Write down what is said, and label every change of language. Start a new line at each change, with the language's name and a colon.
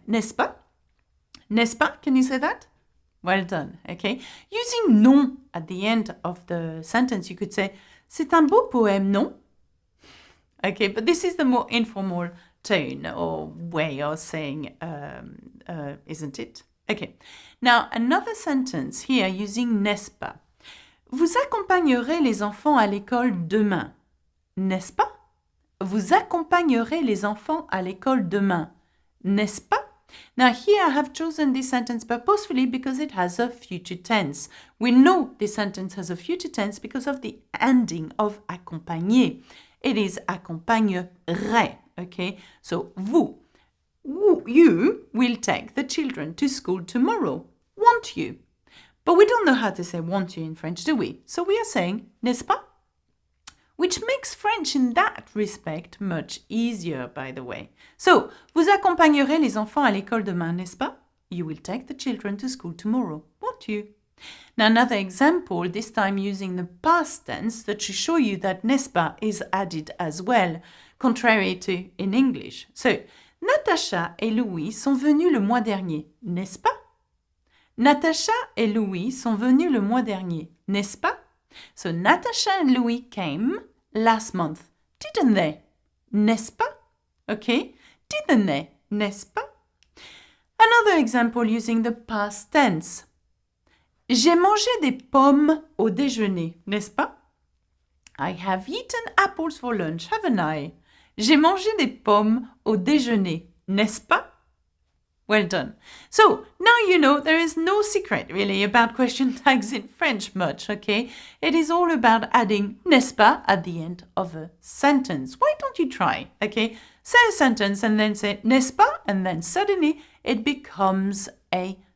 French: N'est-ce pas? N'est-ce pas?
English: Can you say that? Well done, okay? Using non at the end of the sentence, you could say,
French: c'est un beau poème, non?
English: Okay, but this is the more informal tone or way of saying, isn't it? Okay, now another sentence here using n'est-ce pas.
French: Vous accompagnerez les enfants à l'école demain, n'est-ce pas? Vous accompagnerez les enfants à l'école demain, n'est-ce pas?
English: Now here I have chosen this sentence purposefully because it has a future tense. We know this sentence has a future tense because of the ending of accompagner. It is accompagnerait, okay? So you will take the children to school tomorrow, won't you? But we don't know how to say won't you in French, do we? So we are saying, n'est-ce pas? Which makes French in that respect much easier, by the way. So,
French: vous accompagnerez les enfants à l'école demain, n'est-ce pas?
English: You will take the children to school tomorrow, won't you? Now, another example, this time using the past tense, that should show you that n'est-ce pas is added as well, contrary to in English.
French: So, Natacha et Louis sont venus le mois dernier, n'est-ce pas? Natacha et Louis sont venus le mois dernier, n'est-ce pas?
English: So Natasha and Louis came last month, didn't they?
French: N'est-ce pas?
English: Okay, didn't they?
French: N'est-ce pas?
English: Another example using the past tense.
French: J'ai mangé des pommes au déjeuner, n'est-ce pas?
English: I have eaten apples for lunch, haven't I?
French: J'ai mangé des pommes au déjeuner, n'est-ce pas?
English: Well done. So now you know there is no secret really about question tags in French much, okay? It is all about adding n'est-ce pas at the end of a sentence. Why don't you try, okay? Say a sentence and then say n'est-ce pas, and then suddenly it becomes a